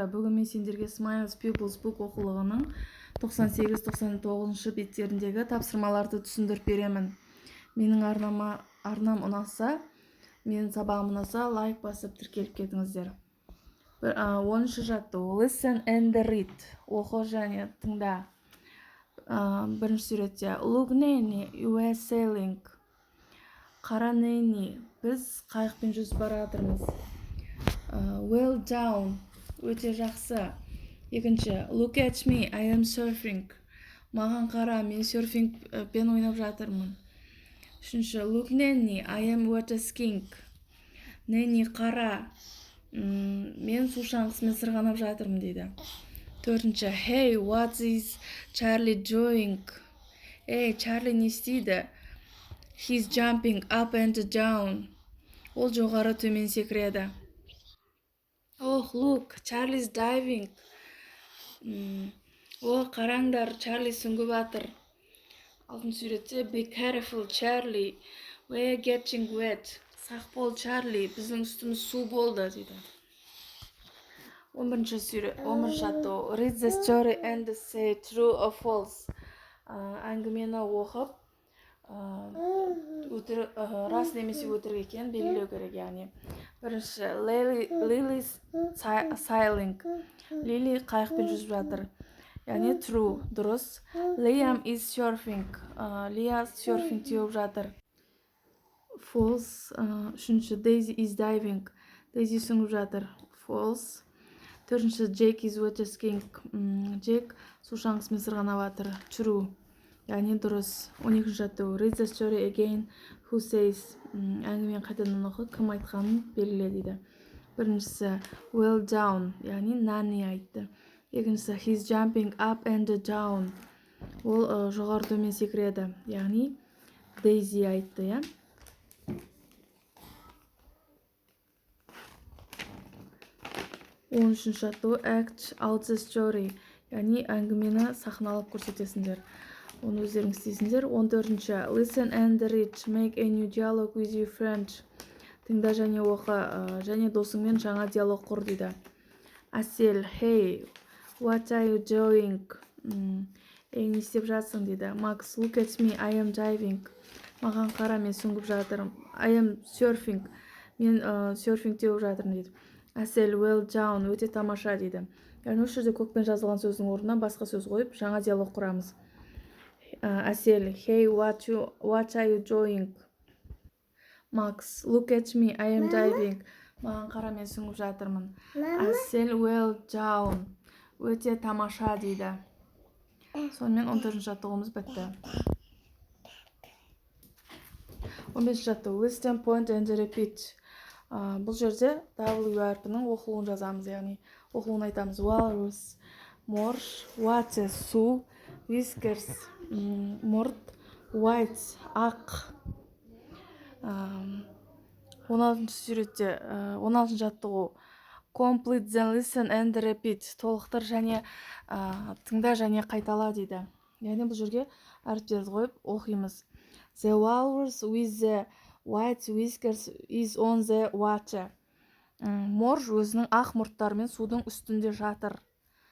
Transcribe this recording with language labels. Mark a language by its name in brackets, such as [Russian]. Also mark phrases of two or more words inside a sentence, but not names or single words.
[Kazakh] Бүгін мен сендерге Smiles People's Book оқулығының 98-99 беттеріндегі тапсырмаларды түсіндіріп беремін. Менің арнам ұнаса, менің сабағым ұнаса, лайк басып тіркеліп кетіңіздер. 10-шы жаттығу. [English] Listen and read. [Kazakh] Оқы және тыңда. Бірінші суретте. [English] Look, Nanny, you are sailing. [Kazakh] Қара Nanny, біз қайықпен жүзіп бара жатырмыз. [English] Well done, [Kazakh] өте жақсы. Екінші, [English] look at me, I am surfing. [Kazakh] Маған қара, мен серфингпен ойнап жатырмын. Үшінші, [English] look Nanny, I am water skiing. [Kazakh] Nanny, қара, мен су шаңғысымен сырғанап жатырмын дейді. Төртінші, [English] hey, what is Charlie doing? [Kazakh] Чарли не істейді? [English] He's jumping up and down. [Kazakh] Ол жоғары төмен секіреді. [English] Oh, look, Charlie's diving. [Kazakh] Қараңдар, Чарли сүңгіп жатыр. Алтыншы суретте, [English] be careful, Charlie. We're getting wet. [Kazakh] Сақ бол, Чарли, біздің үстіміз су болды, дейді. 11-ші жаттығу. [English] Read the story and say true or false. [Kazakh] Әңгімені оқып, рас немесе өтірік екенін белгілеу керек, яғни. [English] Бірінші, Lily's sailing. [Kazakh] Лили қайықпен жүзіп жатыр. Яғни true, дұрыс. [English] Liam is surfing. [Kazakh] Лия серфинг теуіп жатыр. [English] False. Үшінші, Daisy is diving. Daisy [Kazakh] сүңгіп жатыр. [English] False. Төртінші, Jake is water skiing. [Kazakh] Jake су шаңғысымен сырғанап жатыр. True. Яғни дұрыс. 12-ші жаттығу. [English] Read the story again. Who says? [Kazakh] Әңгімен қайтадан оқы, кім айтқанын белгіле дейді. Біріншісі, [English] well done. [Kazakh] Яғни Nanny айтты. Екіншісі, [English] he's jumping up and down. [Kazakh] Ол жоғары төмен секіреді. Яғни Daisy айтты, я? Он үшінші жаттығу. [English] Act out the story. [Kazakh] Яғни әңгімені сахналап көрсетесіңдер. Оны өздерің істейсіңдер. 14-ші. [English] Listen and read. Make a new dialogue with your friend. [Kazakh] Тыңда және оқы, және досыңмен жаңа диалог құр дейді. Әсел. [English] Hey, what are you doing? [Kazakh] Не істеп жатсың дейді. [English] Max. Look at me, I am diving. [Kazakh] Маған қара, мен сүңгіп жатырмын. [English] I am surfing. [Kazakh] Мен серфинг теуіп жатырмын дейді. Әсел. [English] Well done. [Kazakh] Өте тамаша дейді. Яғни осы жерде көкпен жазылған сөздің орнына басқа сөз қойып, жаңа диалог құрамыз. Әсел. [English] Hey, what are you doing? Max. Look at me, I am diving. [Kazakh] Маған қара, мен сүңгіп жатырмын. Әсел. [English] Well done. [Kazakh] Өте тамаша дейді. Сонымен 14-ші жаттығуымыз бітті. 15-ші жаттығу. [English] Listen, point and repeat. [Kazakh] Бұл жерде W әрпінің оқылуын жазамыз, яғни оқылуын айтамыз. Walrus, морж, water, су, whiskers, мұрт, white, ақ. 16-ші жаттығу. [English] Complete then listen and repeat. [Kazakh] Толықтыр және тыңда және қайтала дейді. Яғни бұл жерге әріптерді қойып оқимыз. [English] The walrus with the white whiskers is on the water. [Kazakh] Морж өзінің ақ мұрттарымен судың үстінде жатыр.